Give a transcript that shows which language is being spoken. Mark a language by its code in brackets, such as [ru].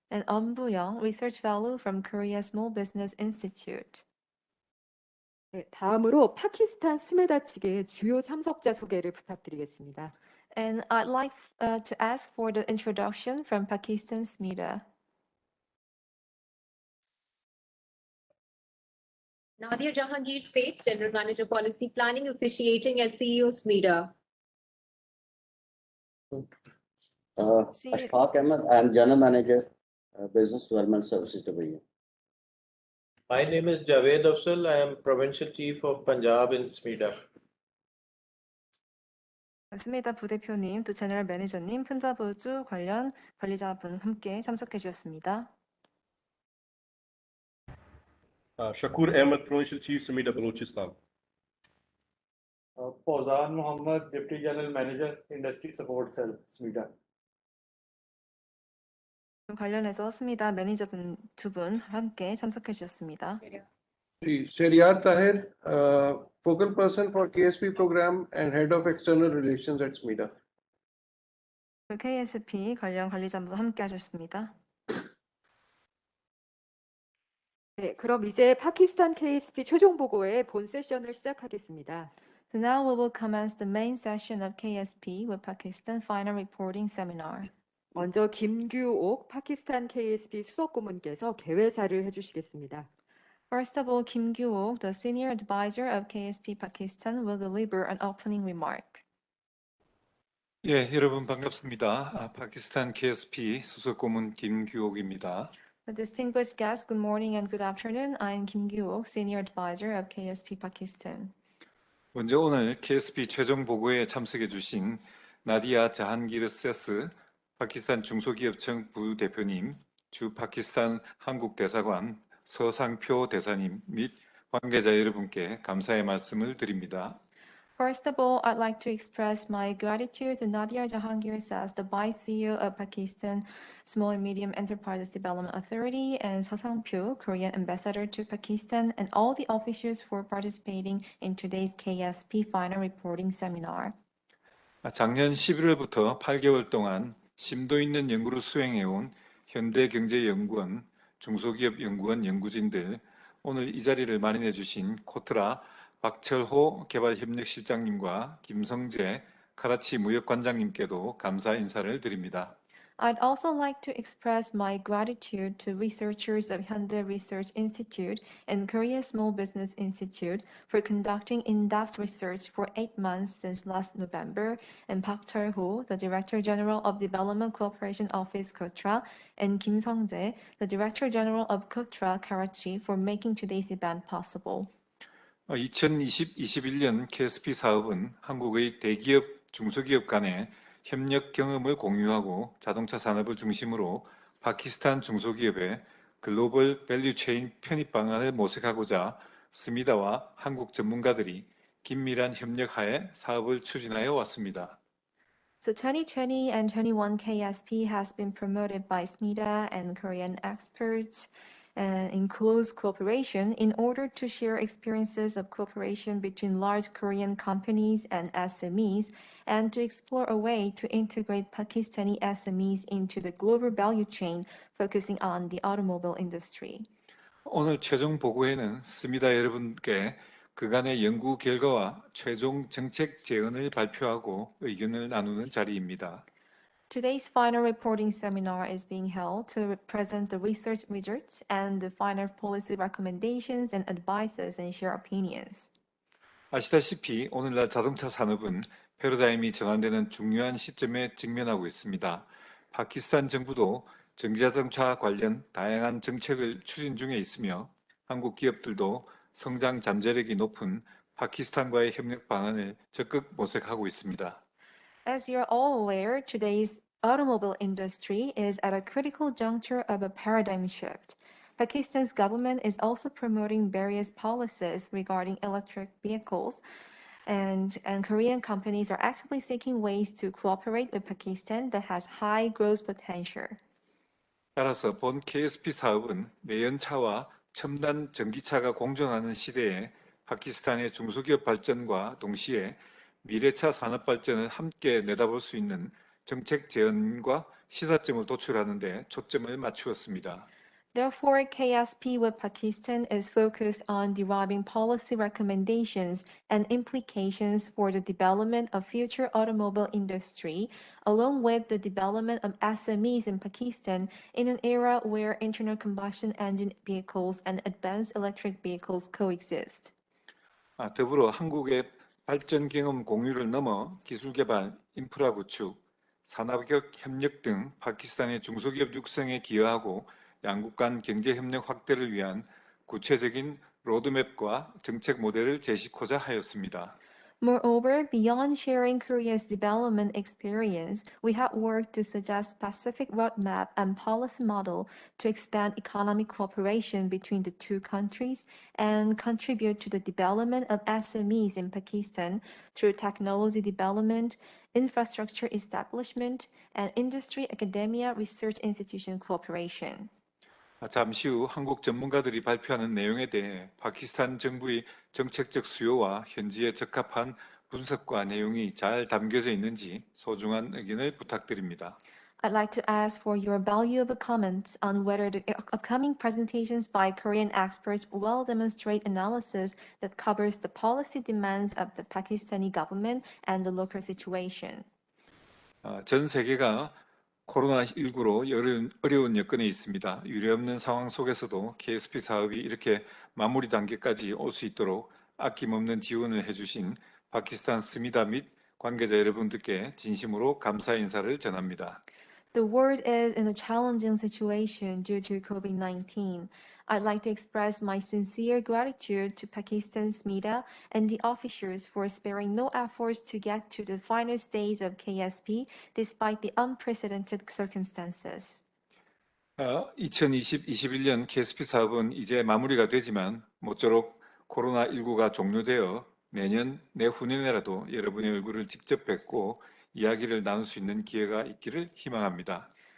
[en] And Boo-young, Research Fellow from Korea Small Business Institute. [ko] 네, 다음으로 파키스탄 스메다 측의 주요 참석자 소개를 부탁드리겠습니다. [en] And I'd like to ask for the introduction from Pakistan's SMIDA. Nadia Jahangir Seth, General Manager Policy Planning, officiating as CEO SMIDA. Ashfaq Ahmed, I am General Manager, Business Development Services Division. My name is Javed Afzal. I am Provincial Chief of Punjab in SMIDA. [ko] 스미다 부대표님, 또 제너럴 매니저님, 푼자부주 관련 관리자분 함께 참석해 주셨습니다. [en] Shakur Ahmed, Provincial Chief, SMIDA, Balochistan. Fauzan Mohammed, Deputy General Manager, Industry Support Cell, SMIDA. [ko] 관련해서 스미다 매니저분 두 분 함께 참석해 주셨습니다. [en] Shariat Tahir, Focal Person for KSP Program and Head of External Relations at SMIDA. [ko] KSP 관련 관리자분 함께 하셨습니다. 네, 그럼 이제 파키스탄 KSP 최종 보고의 본 세션을 시작하겠습니다. [en] So now we will commence the main session of KSP with Pakistan Final Reporting Seminar. [ko] 먼저 김규옥 파키스탄 KSP 수석고문께서 개회사를 해주시겠습니다. [en] First of all, Kim Gyu-ok, the Senior Advisor of KSP Pakistan, will deliver an opening remark. [ko] 예, 여러분 반갑습니다. 파키스탄 KSP 수석고문 김규옥입니다. [en] Distinguished guests, good morning and good afternoon. I am Kim Gyu-ok, Senior Advisor of KSP Pakistan. [ko] 먼저 오늘 KSP 최종 보고에 참석해 주신 나디아 자한기르 세스 파키스탄 중소기업청 부대표님, 주 파키스탄 한국대사관 서상표 대사님 및 관계자 여러분께 감사의 말씀을 드립니다. [en] First of all, I'd like to express my gratitude to Nadia Jahangir as the Vice CEO of Pakistan Small and Medium Enterprises Development Authority and Seo Sang-pyo, Korean Ambassador to Pakistan, and all the officials for participating in today's KSP final reporting seminar. [ko] 작년 11월부터 8개월 동안 심도 있는 연구를 수행해온 현대경제연구원, 중소기업연구원 연구진들, 오늘 이 자리를 마련해 주신 코트라 박철호 개발협력실장님과 김성재 카라치 무역관장님께도 감사 인사를 드립니다. [en] I'd also like to express my gratitude to researchers of Hyundai Research Institute and Korea Small Business Institute for conducting in-depth research for 8 months since last November, and Park Cheol-ho, the Director General of Development Cooperation Office KOTRA, and Kim Sung-jae, the Director General of KOTRA Karachi, for making today's event possible. [ko] 2020-21년 KSP 사업은 한국의 대기업, 중소기업 간의 협력 경험을 공유하고 자동차 산업을 중심으로 파키스탄 중소기업의 글로벌 밸류체인 편입 방안을 모색하고자 스미다와 한국 전문가들이 긴밀한 협력하에 사업을 추진하여 왔습니다. [en] So 2020 and 21 KSP has been promoted by SMIDA and Korean experts in close cooperation in order to share experiences of cooperation between large Korean companies and SMEs and to explore a way to integrate Pakistani SMEs into the global value chain, focusing on the automobile industry. [ko] 오늘 최종 보고회는 스미다 여러분께 그간의 연구 결과와 최종 정책 제언을 발표하고 의견을 나누는 자리입니다. [en] Today's final reporting seminar is being held to present the research results and the final policy recommendations and advices and share opinions. [ko] 아시다시피 오늘날 자동차 산업은 패러다임이 전환되는 중요한 시점에 직면하고 있습니다. 파키스탄 정부도 전기자동차 관련 다양한 정책을 추진 중에 있으며 한국 기업들도 성장 잠재력이 높은 파키스탄과의 협력 방안을 적극 모색하고 있습니다. [en] As you're all aware, today's automobile industry is at a critical juncture of a paradigm shift. Pakistan's government is also promoting various policies regarding electric vehicles, and Korean companies are actively seeking ways to cooperate with Pakistan that has high growth potential. [ko] 따라서 본 KSP 사업은 내연차와 첨단 전기차가 공존하는 시대에 파키스탄의 중소기업 발전과 동시에 미래차 산업 발전을 함께 내다볼 수 있는 정책 제언과 시사점을 도출하는 데 초점을 맞추었습니다. [en] Therefore, KSP with Pakistan is focused on deriving policy recommendations and implications for the development of future automobile industry, along with the development of SMEs in Pakistan in an era where internal combustion engine vehicles and advanced electric vehicles coexist. [ko] 더불어 한국의 발전 경험 공유를 넘어 기술 개발, 인프라 구축, 산업적 협력 등 파키스탄의 중소기업 육성에 기여하고 양국 간 경제 협력 확대를 위한 구체적인 로드맵과 정책 모델을 제시코자 하였습니다. [en] Moreover, beyond sharing Korea's development experience, we have worked to suggest specific roadmap and policy model to expand economic cooperation between the two countries and contribute to the development of SMEs in Pakistan through technology development, infrastructure establishment, and industry academia research institution cooperation. [ko] 잠시 후 한국 전문가들이 발표하는 내용에 대해 파키스탄 정부의 정책적 수요와 현지에 적합한 분석과 내용이 잘 담겨져 있는지 소중한 의견을 부탁드립니다. [en] I'd like to ask for your valuable comments on whether the upcoming presentations by Korean experts will demonstrate analysis that covers the policy demands of the Pakistani government and the local situation. [ko] 전 세계가 코로나19로 어려운 여건에 있습니다. 유례없는 상황 속에서도 KSP 사업이 이렇게 마무리 단계까지 올 수 있도록 아낌없는 지원을 해주신 파키스탄 스미다 및 관계자 여러분들께 진심으로 감사 인사를 전합니다. [en] The world is in a challenging situation due to COVID-19. I'd like to express my sincere gratitude to Pakistan's media and the officials for sparing no efforts to get to the final stage of KSP despite the unprecedented circumstances. [ko] 2020-21년 KSP 사업은 이제 마무리가 되지만 모쪼록 코로나19가 종료되어 내년 내후년에라도 여러분의 얼굴을 직접 뵙고 이야기를 나눌 수 있는 기회가 있기를 희망합니다.